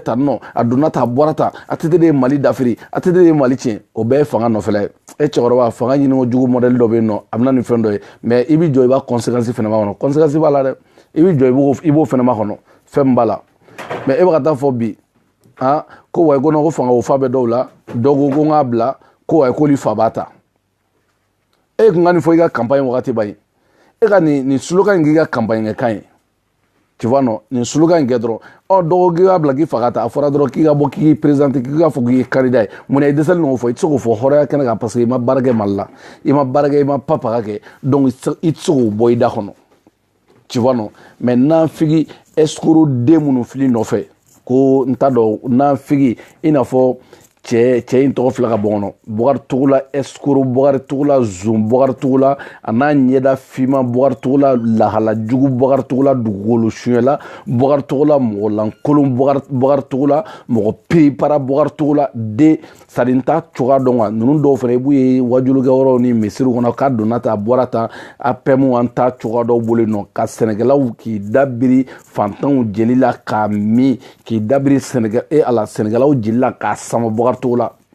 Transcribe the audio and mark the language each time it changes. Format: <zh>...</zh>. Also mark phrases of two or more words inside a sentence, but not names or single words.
<bm>tan nɔ a donna tan a bɔra tan ATT de ye Mali dafiri ATT de ye Mali tiɲɛ o bɛɛ ye fanga nɔfɛla ye e cɛkɔrɔba fanga ɲini ko jugu modèle dɔ bɛ yen nɔ a bɛna nin fɛn dɔ ye mais i bɛ jɔ i b'a conséquence fɛnɛ b'a kɔnɔ conséquence b'a la dɛ i bɛ jɔ i b'o fɛnɛ b'a kɔnɔ fɛn min b'a la mais e bɛ ka taa fɔ bi ko wayi ko ko fanga o fa bɛ dɔw la dɔw ko n k'a bila ko wayi k'olu fa b'a ta e kun ka nin fɔ i ka campagne wagati ba ye e ka nin slogan in k'i ka campagne kɛ kan ye</bm> <fr>tu vois non</fr> <bm>nin slogan in kɛ dɔrɔn dɔw k'i ka bila k'i fa ka ta a fɔra dɔrɔn k'i ka bɔ k'i présenter k'i ka fɔ k'i ye candidat ye mun na i dɛsɛlen n'o fɔ i tɛ se k'o fɔ hɔrɔnya kɛnɛ kan</bm> <fr>parce que</fr> <bm>i ma baara kɛ Mali la i ma baara kɛ i ma papa kɛ donc i tɛ se k'o bɔ i da kɔnɔ</bm> <fr>tu vois non mais</fr> <bm>nanfigi escroc den minnu fili nɔfɛ ko n t'a dɔn nanfigi i n'a fɔ cɛ in tɔgɔ filɛ ka bɔ kɔnɔ Bukari Tugula escroc Bukari Tugula zon Bukari Tugula a n'a ɲɛda finman Bukari Tugula lahalajugu Bukari Tugula dugukolo suɲɛla Bukari Tugula mɔgɔ lankolon Bukari Tugula mɔgɔ piripara Bukari Tugula de sadi n t'a cogoya dɔn wa ninnu dɔw fana i b'u ye wajulukɛ yɔrɔw ni misiriw kɔnɔ k'a donna tan a bɔra tan APM an t'a cogoya dɔw bolo yen nɔ ka sɛnɛkɛlaw k'i dabiri fantanw jeli la k'a min k'i dabiri sɛnɛkɛlaw jeli la k'a sama Bukari Tugula</bm>